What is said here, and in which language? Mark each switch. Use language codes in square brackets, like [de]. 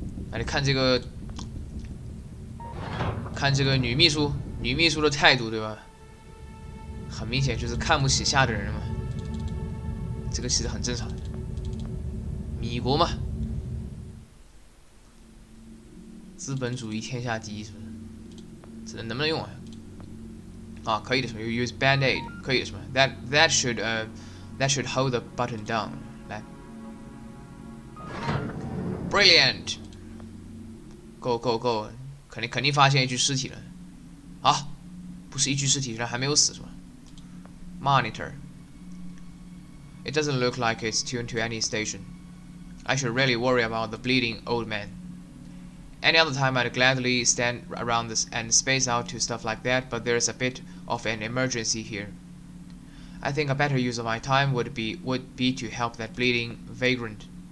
[zh] 那你看这个女秘书的态度，对吧？很明显就是看不起下的人嘛。这个其实很正常。米国嘛，资本主义天下第一，是不是？这能不能用啊？ [en] 啊， [zh] 可以的，是吧 [en] ？You use Band-Aid， 可以的，是吧 ？That should hold the button down。 [zh] 来 [en] ，Brilliant。Go。 [zh] 肯定发现一具尸体了。啊，不是一具尸体，人还没有死是吧 ？Monitor。 [en] It doesn't look like it's tuned to any station. I should really worry about the bleeding old man. Any other time I'd gladly stand around this and space out to stuff like that, but there's a bit of an emergency here. I think a better use of my time would be to help that bleeding vagrant.